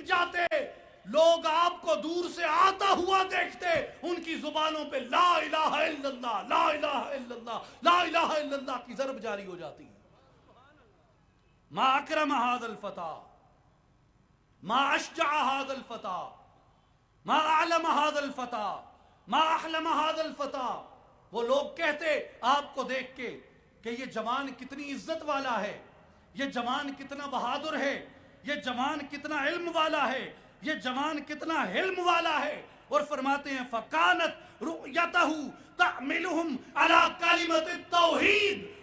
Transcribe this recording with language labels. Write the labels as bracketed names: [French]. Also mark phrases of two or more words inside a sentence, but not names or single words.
[Urdu] جاتے، لوگ آپ کو دور سے آتا ہوا دیکھتے، ان کی زبانوں پہ [Arabic] لا الہ الا اللہ، لا الہ الا اللہ، لا الہ الا اللہ [Urdu] کی ضرب جاری ہو جاتی۔ [Arabic] ما أكرم هذا الفتى، ما أشجع هذا الفتى، ما أعلم هذا الفتى، ما أحلم هذا الفتى. [Urdu] وہ لوگ کہتے آپ کو دیکھ کے کہ یہ جوان کتنی عزت والا ہے، یہ جوان کتنا بہادر ہے، یہ جوان کتنا علم والا ہے، یہ جوان کتنا حلم والا ہے. اور فرماتے ہیں [Arabic] فكانت رؤيته تحملهم على كلمة التوحيد.